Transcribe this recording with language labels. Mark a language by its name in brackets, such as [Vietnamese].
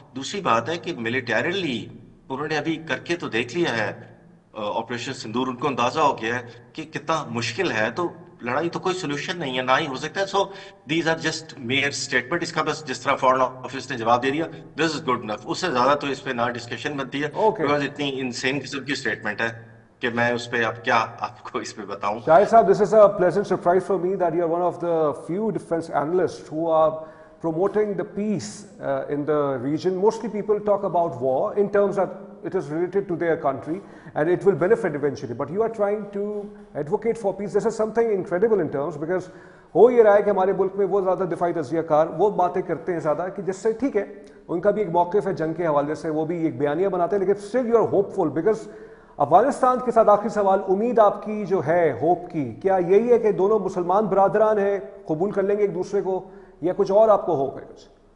[Urdu] دوسری بات ہے کہ ملیٹریلی انہوں نے ابھی کر کے تو دیکھ لیا ہے آپریشن سندور, ان کو اندازہ ہو گیا ہے کہ کتنا مشکل ہے. تو لڑائی تو کوئی سولوشن نہیں ہے, نہ ہی ہو سکتا ہے. [English] So these are just mere statement. [Urdu] اس کا بس جس طرح فارن آفس نے جواب دے دیا, [English] This is good enough. [Urdu] اس سے زیادہ تو اس پہ نہ ڈسکشن بنتی ہے, بیکاز اتنی انسین قسم کی اسٹیٹمنٹ ہے کہ میں اس پہ اب کیا آپ کو اس پہ بتاؤں. [English] Shahid Saab, this is a pleasant surprise for me that you are one of the few defense analysts who are promoting the peace in the region. Mostly people talk about war in terms that it is related to their country and it will benefit eventually. But you are trying to advocate for peace. This is something incredible in terms because [Urdu] ہو یہ رہا ہے کہ ہمارے ملک میں وہ زیادہ دفاعی تجزیہ کار وہ باتیں کرتے ہیں زیادہ کہ جس سے ٹھیک ہے ان کا بھی ایک موقف ہے جنگ کے حوالے سے, وہ بھی ایک بیانیہ بناتے ہیں, لیکن [English] still you are hopeful because [Urdu] Afghanistan کے ساتھ آخری سوال, امید آپ کی جو ہے ہوپ کی, کیا یہی ہے کہ دونوں مسلمان برادران ہیں, قبول کر لیں گے ایک دوسرے کو, یا کچھ اور آپ کو ہوپ ہے کچھ؟